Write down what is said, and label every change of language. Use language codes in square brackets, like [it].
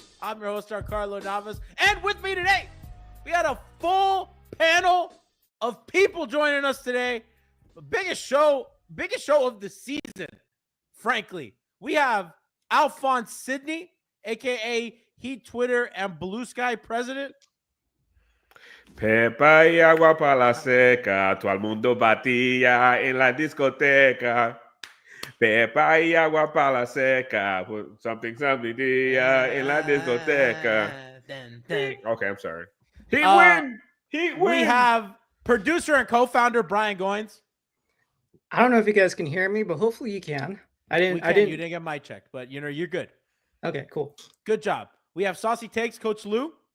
[en] I'm your host, Giancarlo Navas, and with me today, we had a full panel of people joining us today. The biggest show of the season, frankly. We have Alphonse Sidney, aka Heat Twitter and Blue Sky president. [es] Pepa y agua para la seca, todo el mundo batía en la discoteca. Pepa y agua para la seca, something día en la discoteca. [en] Okay, I'm sorry. Heat win! We have producer and co-founder Brian Goins. I don't know if you guys can hear me, but hopefully you can. You didn't get my check, but you're good. Okay, cool. Good job. We have Saucy Takes, Coach Lou.